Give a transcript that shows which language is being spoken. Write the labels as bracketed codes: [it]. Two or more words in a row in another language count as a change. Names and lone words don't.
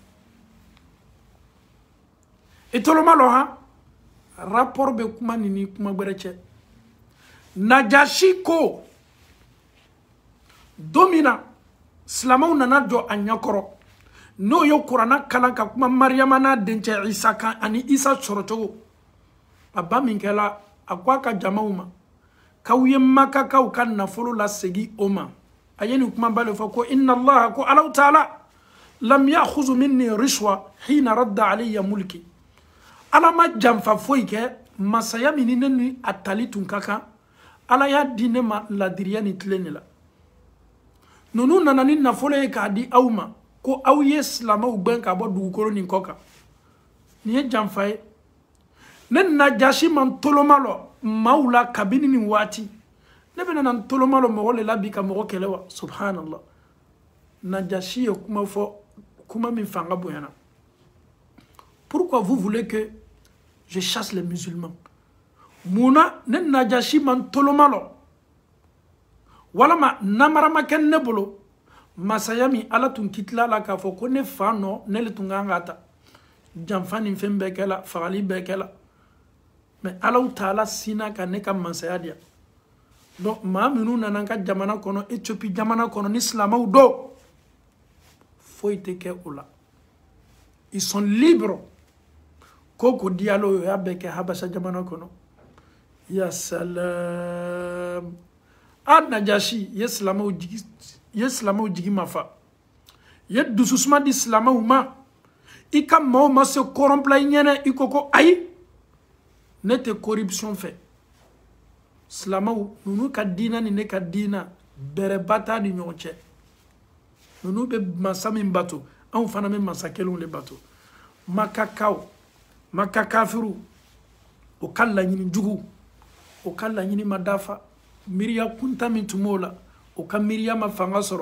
[bm] i toloma lɔ han rapport bɛ kuma nin ni kuma gbɛrɛ cɛ Najashi ko don min na silamɛw nana jɔ a ɲɛkɔrɔ n'o ye kuranna kalan ka kuma Mariyama n'a dencɛ Isa kan ani Isa sɔrɔ cogo a ba min kɛla a ko a ka jamaw ma k'aw ye Makakaw ka nafolo lasegi o ma a ye nin kuma ba le fɔ ko [ar] إن الله [bm] ko Alahu Taala [ar] لم يأخذ مني رشوة حين رد علي ملكي [bm] Ala ma janfa foyi kɛ masaya min ne ni a tali tun ka kan Ala y'a di ne ma ladiriya ni tile ne la ninnu nana ni nafolo ye k'a di aw ma ko aw ye silamɛw gɛn ka bɔ dugukolo nin kɔ kan nin ye janfa ye ne Najashi man toloma lɔ maaw la kabini nin waati ne bɛna na toloma lɔ mɔgɔ le la bi ka mɔgɔ kɛlɛ wa subhanallah Najashi ye kuma fɔ kuma min fanga bonyana [fr] pourquoi vous voulez que je chasse les musulmans [bm] muna ne Najashi man toloma lɔ walama namarama kɛ ne bolo masaya min Ala tun kitila la k'a fɔ ko ne fa nɔ ne le tun kan ka ta janfa ni fɛn bɛɛ kɛla fagali bɛɛ kɛla mais Alahu Taala sina ka ne ka masaya diya donc maa minnu nana n ka jamana kɔnɔ Éthiopie jamana kɔnɔ ni silamɛw do foyi tɛ kɛ o la [fr] ils sont libres [bm] ko dialo o y'a bɛɛ kɛ Habasha jamana kɔnɔ ya salam a Najashi ye silamɛw jigi mafa ye dususuma di silamɛw ma i ka maaw ma [fr] se corrompre [bm] i ɲɛnɛ i ko ayi ne tɛ corruption fɛ silamɛw ninnu ka diina ni ne ka diina bɛrɛba t'a ni ɲɔgɔn cɛ ninnu bɛ masa min bato anw fana bɛ masa kelenw de bato Makakaw Maka kafiru o ka laɲini jugu o ka laɲini ma dafa miiriya kunta min tun b'o la o ka miiriya ma fanga sɔrɔ